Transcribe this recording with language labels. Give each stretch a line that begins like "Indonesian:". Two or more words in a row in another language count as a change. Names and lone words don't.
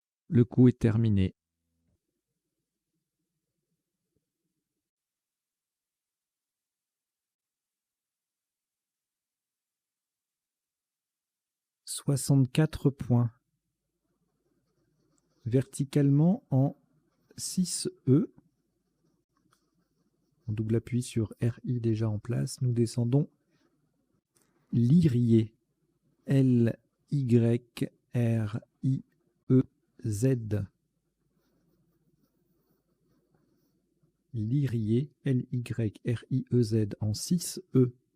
French: Le coup est terminé. « 64 points. Verticalement en 6E. En double appui sur RI déjà en place. Nous descendons Lyrier. L-Y-R-I-E-Z. Lyrier, L-Y-R-I-E-Z en 6E.